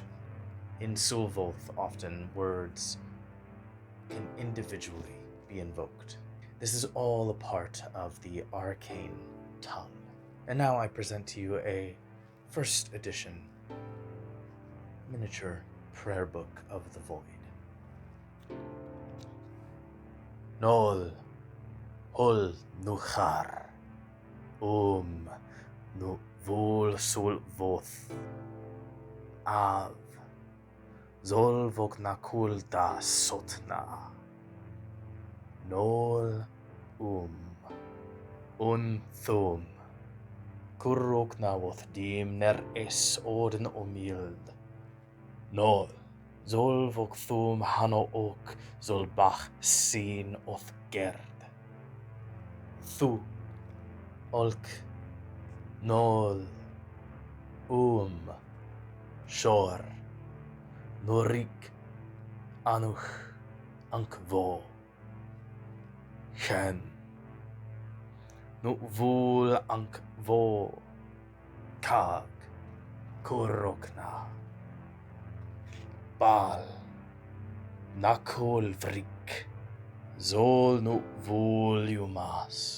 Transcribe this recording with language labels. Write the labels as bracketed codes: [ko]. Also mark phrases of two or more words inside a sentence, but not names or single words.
[en] In Sulvoth, often words can individually be invoked. This is all a part of the arcane tongue. And now I present to you a first edition miniature prayer book of the void. Nol, hol, nuchar. Nu vol sul voth av zol voknakul da sotna nol un thum kurrokna voth dim ner es orden omild nol zol vok thum hano ok zol bach sin oth gerd thu Olk, Nol, Shor, Norik, Anuch, Ankvo, Chen, Nuvul Ankvo, Kag, Kurokna, Bal, Nakol Vrik, Zol Nuvul Yumas.